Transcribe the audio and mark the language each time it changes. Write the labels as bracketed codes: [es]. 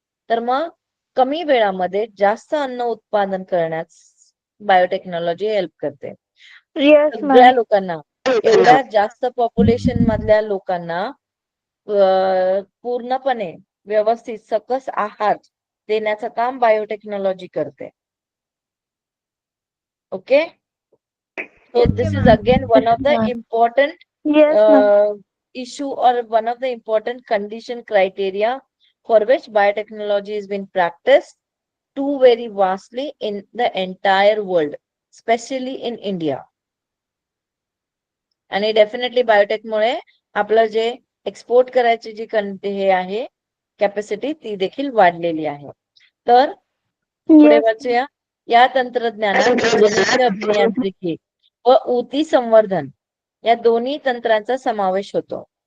[mr] तर मग कमी वेळामध्ये जास्त अन्न उत्पादन करण्यास बायोटेक्नॉलॉजी हेल्प करते. [en] Yes ma'am. [mr] सगळ्या लोकांना, एवढ्या जास्त पॉप्युलेशन मधल्या लोकांना पूर्णपणे व्यवस्थित सकस आहार देण्याचं काम बायोटेक्नॉलॉजी करते. [en] Okay, so this is again one of the important yes ma'am. issue or one of the important condition criteria for which biotechnology has been practiced too very vastly in the entire world, especially in India. [mr] आणि definitely बायोटेकमुळे आपलं जे export करायची जी हे आहे capacity ती देखील वाढलेली आहे. तर पुढे [en] Yes. [mr] वाचूया. या तंत्रज्ञानात जनुकीय अभियांत्रिकी व ऊती संवर्धन या दोन्ही तंत्रांचा समावेश होतो.